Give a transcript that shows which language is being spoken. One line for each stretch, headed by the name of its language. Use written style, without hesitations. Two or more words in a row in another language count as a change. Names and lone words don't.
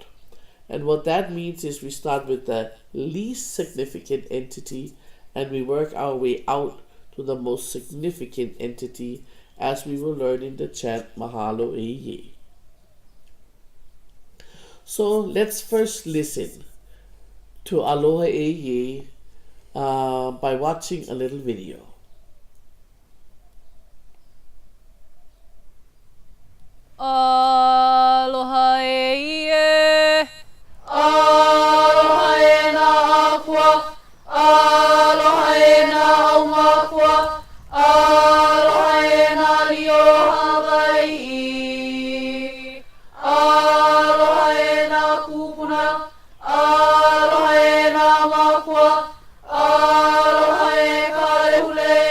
English: And what that means is we start with the least significant entity and we work our way out to the most significant entity, as we will learn in the chant Mahalo e Ye. So let's first listen to Aloha e Ye by watching a little video.
Hawaiian: Aloha e Ie. Aloha e nā akua. Aloha e nā aumakua. Aloha e nā lio Hawaii. Aloha e nā kupuna. Aloha e nā makua. Aloha e ka lehule